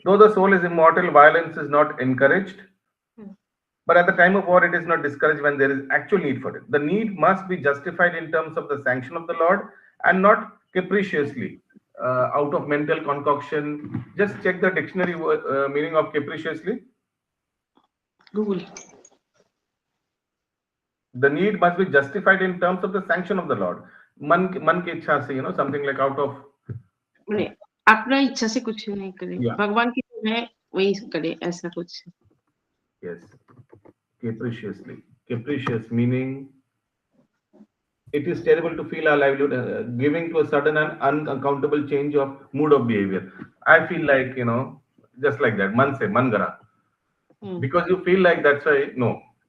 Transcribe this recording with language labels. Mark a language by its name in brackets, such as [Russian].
[English] Though the soul is immortal, violence is not encouraged. But at the time of war, it is not discouraged when there is actual need for it. The need must be justified in terms of the sanction of the Lord and not capriciously, out of mental concoction. Just check the dictionary meaning of capriciously. Google. The need must be justified in terms of the sanction of the Lord. [Hindi] Man ki इच्छा से, [English] something like out of. [Hindi] माने अपना इच्छा से कुछ नहीं करे, भगवान की जो है वही करे, ऐसा कुछ. [English] Yes, capriciously. Capricious meaning it is terrible to feel our livelihood giving to a sudden and unaccountable change of mood of behavior. I feel like, just like that, [Hindi] man se, [English] man gara. Because you feel like that's why, no.